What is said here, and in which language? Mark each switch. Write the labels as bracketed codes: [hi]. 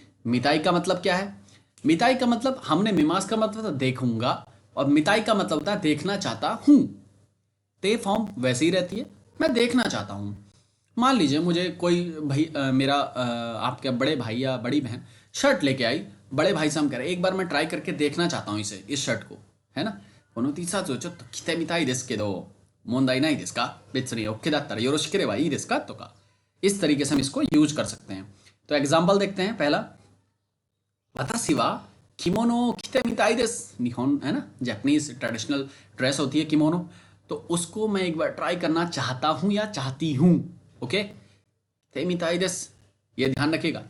[hi] मिताई का मतलब क्या है? मिताई का मतलब, हमने मिमाज का मतलब था देखूंगा, और मिताई का मतलब होता है देखना चाहता हूं। ते फॉर्म वैसी ही रहती है, मैं देखना चाहता हूं। मान लीजिए मुझे कोई भाई मेरा आपके बड़े भाई या बड़ी बहन शर्ट लेके आई, बड़े भाई से हम कह रहे एक बार मैं ट्राई करके देखना चाहता हूँ इसे, इस शर्ट को, है ना। [ja] この T シャツをちょっと着てみたいですけど問題ないですか、別に OK だったらよろしければいいですかとか। [hi] इस तरीके से हम इसको यूज कर सकते हैं। तो एग्जाम्पल देखते हैं। पहला, [ja] वतासी वा किमोनो किते मिताई देसु, [hi] निहोन है ना, जापानीज ट्रेडिशनल ड्रेस होती है किमोनो, तो उसको मैं एक बार ट्राई करना चाहता हूं या चाहती हूं। ओके, [ja] किते मिताई देसु, [hi] ये ध्यान रखिएगा।